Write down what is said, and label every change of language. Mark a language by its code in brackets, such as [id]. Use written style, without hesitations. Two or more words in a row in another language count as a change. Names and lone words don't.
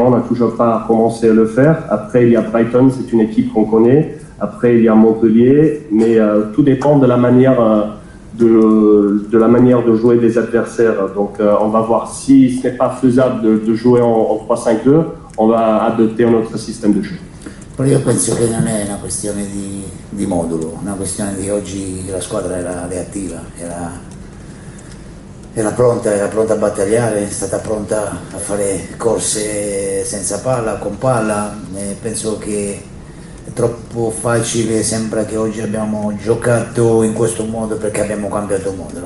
[fr] On n'a toujours pas commencé à le faire. Après, il y a Brighton, c'est une équipe qu'on connaît. Après, il y a Montpellier. Mais tout dépend de la manière de jouer des adversaires. Donc, on va voir si ce n'est pas faisable de jouer en 3-5-2. On va adopter un autre système de jeu. [it] Però io penso che non è una questione di modulo, una questione di oggi la squadra era reattiva, era pronta a battagliare, è stata pronta a fare corse senza palla, con palla. Penso che è troppo facile, sembra che oggi abbiamo giocato in questo modo perché abbiamo cambiato modo.